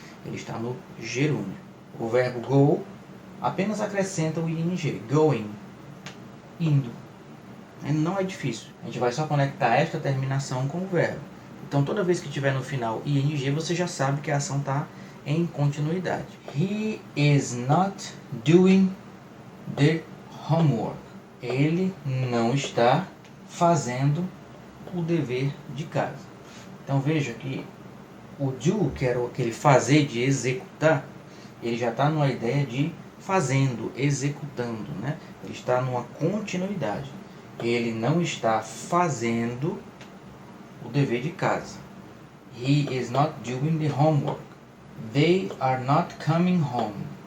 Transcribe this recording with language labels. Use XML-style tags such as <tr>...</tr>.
<pt>Ele está no gerúndio. O verbo go apenas acrescenta o ing, going, indo. Não é difícil. A gente vai só conectar esta terminação com o verbo. Então toda vez que tiver no final ing, você já sabe que a ação está em continuidade.</pt> <en>He is not doing the homework.</en> <pt>Ele não está fazendo o dever de casa. Então veja que o do, que era aquele fazer de executar, ele já está numa ideia de fazendo, executando, né? Ele está numa continuidade. Ele não está fazendo o dever de casa.</pt> <en>He is not doing the homework. They are not coming home.</en>